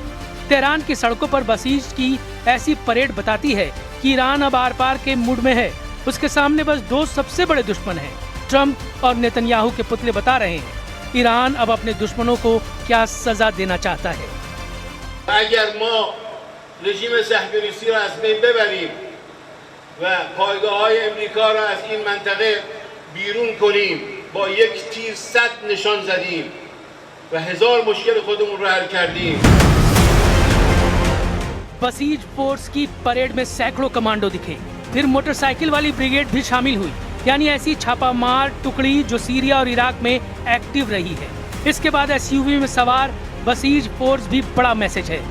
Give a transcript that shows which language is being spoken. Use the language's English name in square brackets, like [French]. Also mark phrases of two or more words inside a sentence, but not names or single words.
[Hindi] तेहरान की सड़कों पर बसीज की ऐसी परेड बताती है कि ईरान अब आर पार के मूड में है। उसके सामने बस दो सबसे बड़े दुश्मन हैं, ट्रंप और नेतन्याहू के पुतले बता रहे हैं ईरान अब अपने दुश्मनों को क्या सजा देना चाहता है। [Persian] اگر ما رژیم صهیونیستی را از بین ببریم و پایگاه‌های امریکا را از این منطقه بیرون کنیم با یک تیر 100 نشان زدیم و هزار مشکل خودمون را حل کردیم. [Hindi] बसीज फोर्स की परेड में सैकड़ों कमांडो दिखे, फिर मोटरसाइकिल वाली ब्रिगेड भी शामिल हुई, यानी ऐसी छापामार टुकड़ी जो सीरिया और इराक में एक्टिव रही है। इसके बाद एसयूवी में सवार बसीज फोर्स भी बड़ा मैसेज है।